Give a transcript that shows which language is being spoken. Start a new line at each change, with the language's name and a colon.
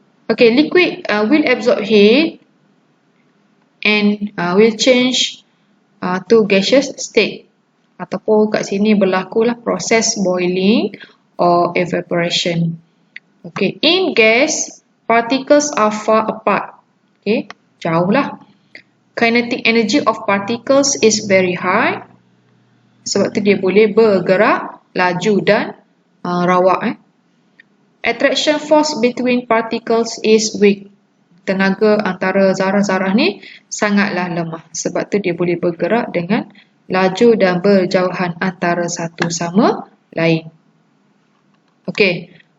English: Okay, liquid will absorb heat and will change to gaseous state.
Malay: Ataupun kat sini berlakulah proses
English: boiling or evaporation. Okay, in gas, particles are far apart. Okay,
Malay: jauh lah.
English: Kinetic energy of particles is very high.
Malay: Sebab tu dia boleh bergerak, laju dan rawak.
English: Attraction force between particles is weak.
Malay: Tenaga antara zarah-zarah ni sangatlah lemah. Sebab tu dia boleh bergerak dengan laju dan berjauhan antara satu sama lain. Okay.